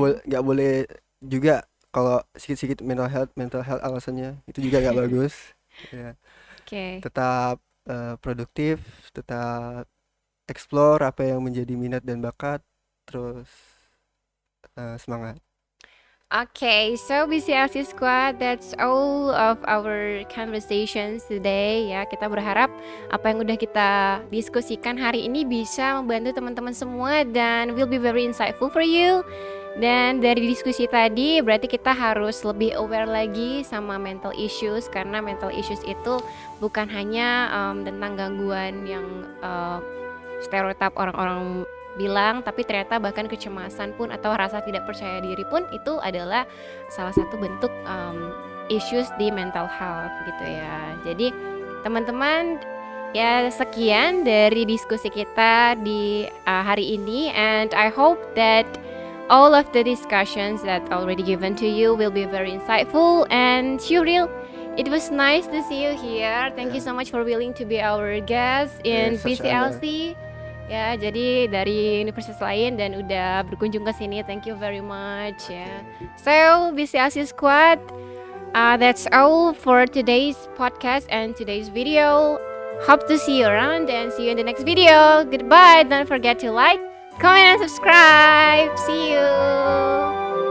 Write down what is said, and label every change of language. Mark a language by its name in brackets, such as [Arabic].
[Indonesian] nggak boleh juga kalau sikit-sikit mental health alasannya itu juga nggak bagus. Ya, Oke. tetap produktif, tetap explore apa yang menjadi minat dan bakat, terus semangat. [English] Okay, so BCLC Squad, that's all of our conversations today ya. [Indonesian] Kita berharap apa yang udah kita diskusikan hari ini bisa membantu teman-teman semua dan [English] will be very insightful for you. [Indonesian] Dan dari diskusi tadi berarti kita harus lebih aware lagi sama mental issues, karena mental issues itu bukan hanya tentang gangguan yang stereotip orang-orang bilang, tapi ternyata bahkan kecemasan pun atau rasa tidak percaya diri pun itu adalah salah satu bentuk issues di mental health gitu ya. Jadi teman-teman, ya sekian dari diskusi kita di hari ini, [English] and I hope that all of the discussions that already given to you will be very insightful. And Syuril, it was nice to see you here. Thank you so much for willing to be our guest in Such an honor. BCLC. [Indonesian] Ya, jadi dari universitas lain dan udah berkunjung ke sini. [English] Thank you very much ya. So, BCLC Squad, that's all for today's podcast and today's video. Hope to see you around and see you in the next video. Goodbye. Don't forget to like, comment, and subscribe. See you.